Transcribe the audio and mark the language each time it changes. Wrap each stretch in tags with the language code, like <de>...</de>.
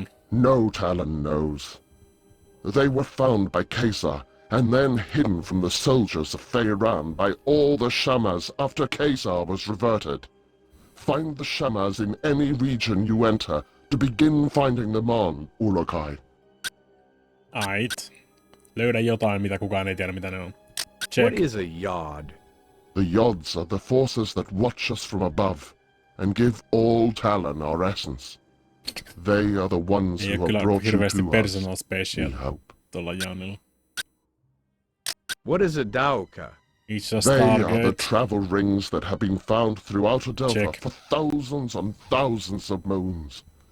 <en>No Talon knows. They were found by Caesar, and then hidden from the soldiers of Feyran by all the Shamas after Caesar was reverted. Find the Shamas in any region you enter to begin finding them on, Urukai. Ait.</en> <fi>Löydä jotain, mitä kukaan ei tiedä, mitä ne on.</fi> <en>Check. What is a yod? The yods are the forces that watch us from above and give all Talon our essence. They are the ones who have brought you to us, we hope. What is a Daoka? They are the travel rings that have been found throughout Adelpha for thousands and thousands of moons.</en>